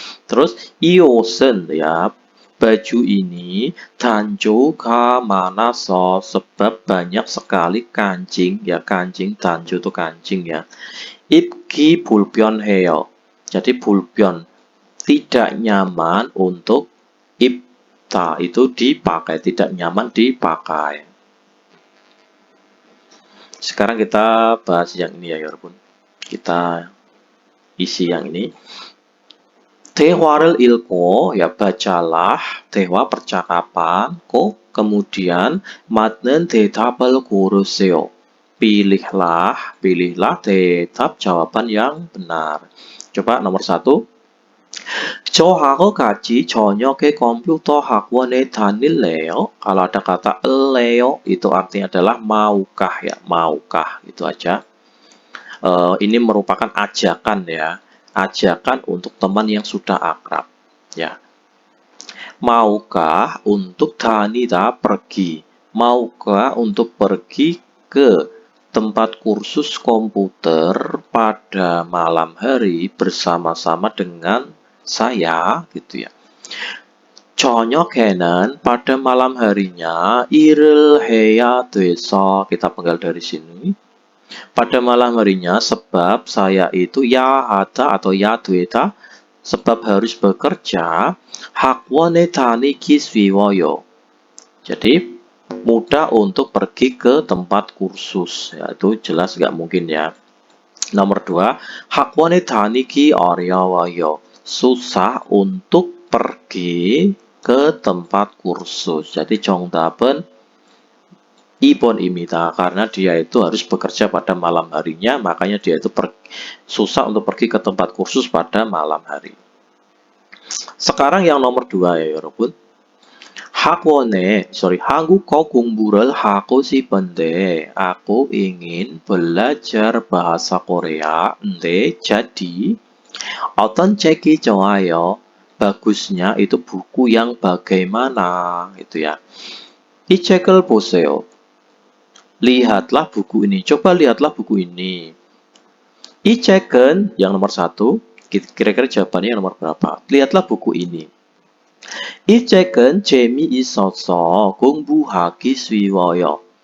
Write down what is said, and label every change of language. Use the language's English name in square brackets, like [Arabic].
[Indonesian] Terus [Korean] 이 옷은 [Indonesian] ya baju ini [Korean] 단조가 많아서 [Indonesian] sebab banyak sekali kancing ya kancing 단조 itu kancing ya [Korean] 입기 불편해요. [Indonesian] Jadi 불편 tidak nyaman untuk 입다 itu dipakai tidak nyaman dipakai. Sekarang kita bahas yang ini ya 여러분. Kita isi yang ini. [Korean] 대화를 읽고 [Indonesian] ya bacalah [Korean] 대화 [Indonesian] percakapan kok kemudian [Korean] 맞는 대답을 고르세요. [Indonesian] pilihlah 대답 jawaban yang benar. Coba nomor 1. [Korean] 저하고 같이 저녁에 컴퓨터 학원에 다닐래요? [Indonesian] Kalau ada kata leo itu artinya adalah maukah ya maukah itu aja. Ini merupakan ajakan ya. Ajakan untuk teman yang sudah akrab ya. Maukah untuk 다니다 pergi. Maukah untuk pergi ke tempat kursus komputer pada malam hari bersama-sama dengan saya gitu ya. [Korean] 저녁에는 [Indonesian] pada malam harinya [Korean] 일을 해야 돼서 [Indonesian] kita penggal dari sini. Pada malam harinya sebab saya itu ya hata atau ya dueta sebab harus bekerja [Korean] 학원에 다니기 쉬워요. [Indonesian] Jadi mudah untuk pergi ke tempat kursus ya itu jelas nggak mungkin ya. [Korean] Nomor 2 학원에 다니기 어려워요. [Indonesian] Susah untuk pergi ke tempat kursus. [Korean] Jadi 정답은 2번입니다. [Indonesian] Karena dia itu harus bekerja pada malam harinya, makanya dia itu susah untuk pergi ke tempat kursus pada malam hari. Sekarang yang nomor 2 ya, 여러분. [Korean] 한국어 공부를 하고 싶은데 [Indonesian] aku ingin belajar bahasa Korea. [Korean] Jadi 어떤 책이 좋아요? [Indonesian] Bagusnya itu buku yang bagaimana gitu ya. [Korean] 이 책을 보세요. [Indonesian] Lihatlah buku ini. Coba lihatlah buku ini. [Korean] 이 책은 [Indonesian] yang nomor 1. Kira-kira jawabannya yang nomor berapa? Lihatlah buku ini. [Korean] 이 책은 재미있어서 공부하기 쉬워요.